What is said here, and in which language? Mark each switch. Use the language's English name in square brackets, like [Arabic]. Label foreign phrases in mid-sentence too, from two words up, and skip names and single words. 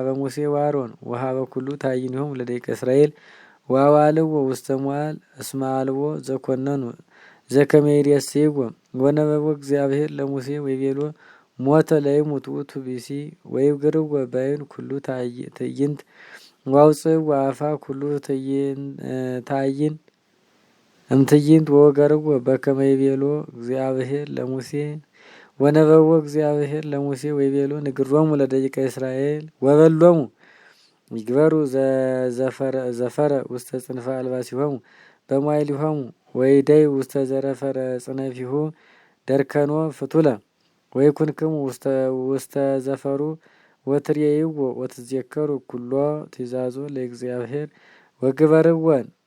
[Geez] ሙሴ ወአሮን ወሀበ ኩሉ ታይኒሆሙ ለደቂቀ እስራኤል ወአዋልዎ ውስተ መዋዕል እስመ አልቦ ዘኮነኑ ዘከመ ይሬስይዎ ወነበቦ እግዚአብሔር ለሙሴ ወይቤሎ ሞተ ለይሙት ውእቱ ብእሲ ወይግርዎ በዓይን ኩሉ ትዕይንት ወአውፅእዎ አፋ ኩሉ ታይን እምትዕይንት ወገርዎ በከመ ይቤሎ እግዚአብሔር ለሙሴ ወነበቦ እግዚአብሔር ለሙሴ ወይቤሎ ንግሮሙ ለደቂቀ እስራኤል ወበሎሙ ይግበሩ ዘፈረ ውስተ ጽንፈ አልባሲሆሙ በመዋዕሊሆሙ ወይደይ ውስተ ዘረፈረ ጽነፊሁ ደርከኖ ፍቱለ ወይኩንክሙ ውስተ ዘፈሩ ወትሬይዎ ወትዘከሩ ኩሎ ትእዛዞ ለእግዚአብሔር ወግበርወን